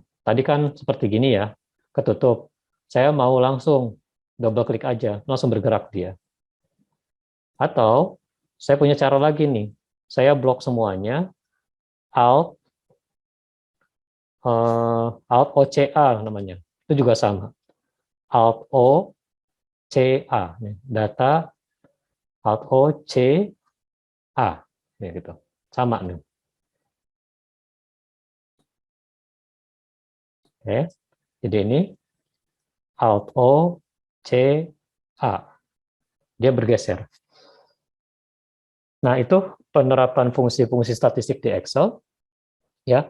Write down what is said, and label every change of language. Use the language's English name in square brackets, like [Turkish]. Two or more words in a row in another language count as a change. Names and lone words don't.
[Indonesian] Tadi kan seperti gini ya, ketutup. Saya mau langsung [English] double klik [Indonesian] aja, langsung bergerak dia. Atau Saya punya cara lagi nih. Saya blok semuanya, Alt Alt OCA namanya. Itu juga sama. Alt O C A, data Alt O C A, nih gitu. Sama nih. Oke. Jadi ini Alt O C A. Dia bergeser. Nah, itu penerapan fungsi-fungsi statistik di Excel, ya.